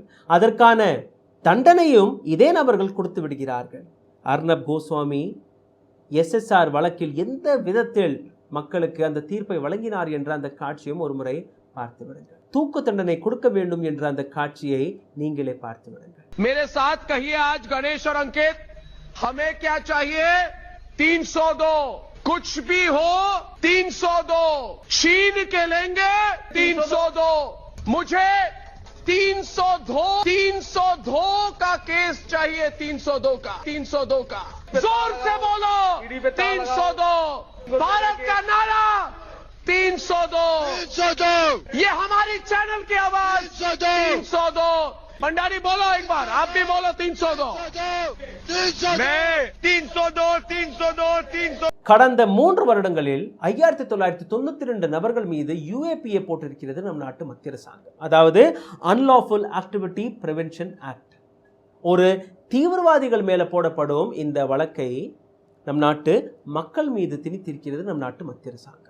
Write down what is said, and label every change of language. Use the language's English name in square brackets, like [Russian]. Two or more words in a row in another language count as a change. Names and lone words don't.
[Tamil] அதற்கான தண்டனையும் இதே நபர்கள் கொடுத்து விடுகிறார்கள். அர்ணப் கோஸ்வாமி SSR வழக்கில் எந்த விதத்தில் மக்களுக்கு அந்த தீர்ப்பை வழங்கினார் என்ற அந்த காட்சியும் ஒரு முறை பார்த்து விடுங்கள். தூக்கு தண்டனை கொடுக்க வேண்டும் என்ற அந்த காட்சியை நீங்களே பார்த்து விடுங்கள். [Hindi] मेरे साथ कहिए आज गणेश और अंकित, हमें क्या चाहिए? 302, कुछ भी हो 302, छीन के लेंगे 302। मुझे 302 का केस चाहिए, 302 का, 302 का। जोर से बोलो 302, भारत का नारा 302। ये हमारी चैनल की आवाज 302। भंडारी बोलो एक बार, आप भी बोलो 302। 302। [Tamil] கடந்த 3 வருடங்களில் 5992 நபர்கள் மீது UAPA போட்டிருக்கிறது நம் நாட்டு மத்திய அரசாங்கம். [English] அதாவது Unlawful Activity Prevention Act. [Tamil] ஒரு தீவிரவாதிகள் மேல போடப்படும் இந்த வழக்கை நம் நாட்டு மக்கள் மீது திணித்திருக்கிறது நம் நாட்டு மத்திய அரசாங்கம்.